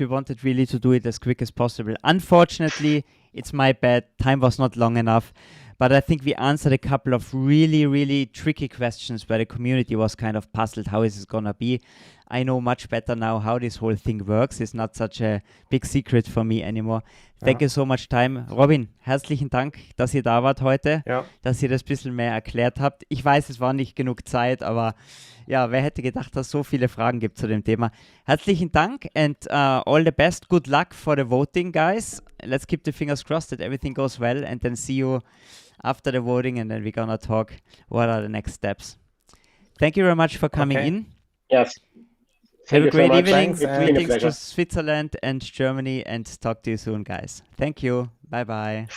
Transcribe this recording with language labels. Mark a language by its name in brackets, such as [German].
[English] We wanted really to do it as quick as possible. Unfortunately, it's my bad. Time was not long enough. But I think we answered a couple of really, really tricky questions where the community was kind of puzzled. How is this going to be? I know much better now how this whole thing works. It's not such a big secret for me anymore. Thank you so much, time. [German] Robin, herzlichen Dank, dass ihr da wart heute, dass ihr das ein bisschen mehr erklärt habt. Ich weiß, es war nicht genug Zeit, aber ja, wer hätte gedacht, dass es so viele Fragen gibt zu dem Thema. Herzlichen Dank [English] and all the best. Good luck for the voting, guys. Let's keep the fingers crossed that everything goes well and then see you after the voting, and then we're gonna talk what are the next steps. Thank you very much for coming in. Yes. Have a great evening. Thanks, and Greetings to Switzerland and Germany, and talk to you soon, guys. Thank you. Bye-bye.